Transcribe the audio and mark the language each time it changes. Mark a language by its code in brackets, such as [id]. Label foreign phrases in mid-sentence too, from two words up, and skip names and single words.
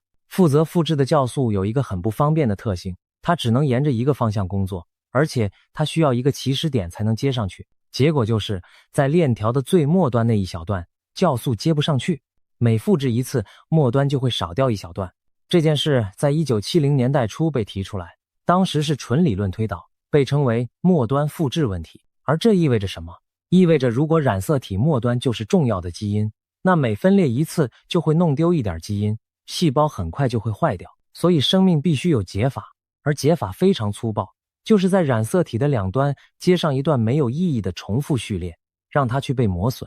[zh] 負責複製的酵素有一個很不方便的特性，它只能沿着一個方向工作，而且它需要一個起始點才能接上去。結果就是在鏈條的最末端那一小段，酵素接不上去，每複製一次，末端就會少掉一小段。這件事在1970年代初被提出來， 當時是純理論推導，被稱為末端複製問題。而這意味着什麼？意味着如果染色體末端就是重要的基因，那每分裂一次就會弄丟一點基因，細胞很快就會壞掉。所以生命必須有解法，而解法非常粗暴，就是在染色體的兩端接上一段沒有意義的重複序列，讓它去被磨損。